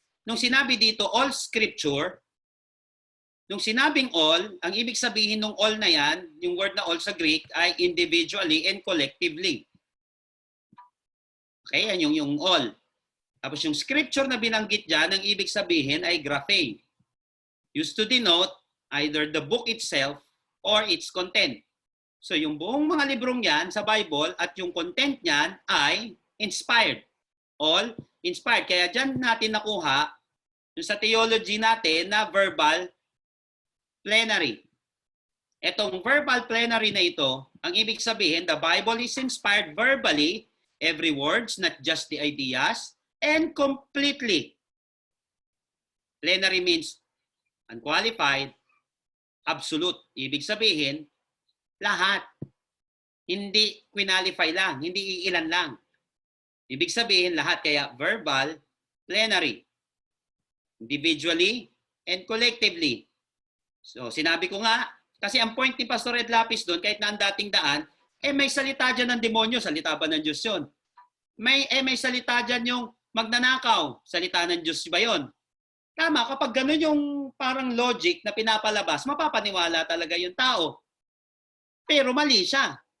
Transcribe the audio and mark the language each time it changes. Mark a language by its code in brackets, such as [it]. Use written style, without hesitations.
[tl] Nung sinabi dito, all scripture, nung sinabing all, ang ibig sabihin ng all na yan, yung word na all sa Greek, ay [en] individually and collectively. [tl] Okay, yan yung all. Tapos yung scripture na binanggit dyan, ang ibig sabihin ay graphe. [en] Used to denote either the book itself or its content. [tl] So yung buong mga librong yan sa Bible at yung content niyan ay inspired. All inspired. Kaya dyan natin nakuha yung sa theology natin na verbal plenary. Etong verbal plenary na ito, ang ibig sabihin, [en] the Bible is inspired verbally, every words, not just the ideas, and completely. Plenary means unqualified, absolute. [tl] Ibig sabihin, lahat. Hindi qualify lang, hindi iilan lang. Ibig sabihin, lahat. Kaya verbal, plenary. [en] Individually, and collectively. [tl] So, sinabi ko nga, kasi ang point ni Pastor Ed Lapis doon, kahit na ang dating daan, may salita dyan ng demonyo, salita ba ng Diyos yun? May salita dyan yung magnanakaw, salita ng Diyos ba yun? Tama, kapag ganun yung parang logic na pinapalabas, mapapaniwala talaga yung tao. Pero mali siya.